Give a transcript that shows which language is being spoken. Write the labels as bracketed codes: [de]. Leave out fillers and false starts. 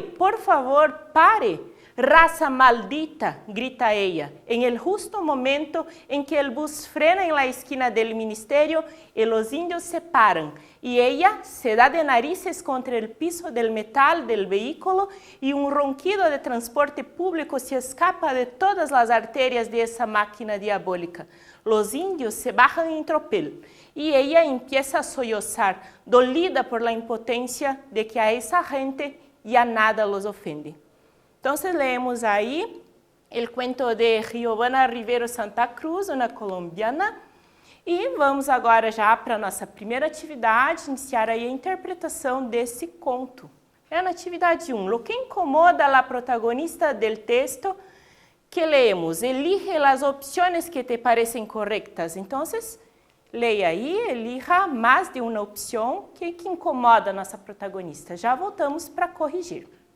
[es] ¡Por favor, pare! ¡Raza maldita!, grita ella, en el justo momento en que el bus frena en la esquina del ministerio y los indios se paran, y ella se da de narices contra el piso del metal del vehículo y un ronquido de transporte público se escapa de todas las arterias de esa máquina diabólica. Los indios se bajan en tropel y ella empieza a sollozar, dolida por la impotencia de que a esa gente ya nada los ofende. Entonces leemos ahí el cuento de Giovanna Rivero Santa Cruz, [pt] uma colombiana, e vamos agora já para a nossa primeira atividade, iniciar aí a interpretação desse conto. Na atividade 1, [es] lo que incomoda a la protagonista del texto que leemos, elige las opciones que te parecen correctas. [pt] Entonces, leia aí, elija mais de uma opção que incomoda a nossa protagonista. Já voltamos para corrigir.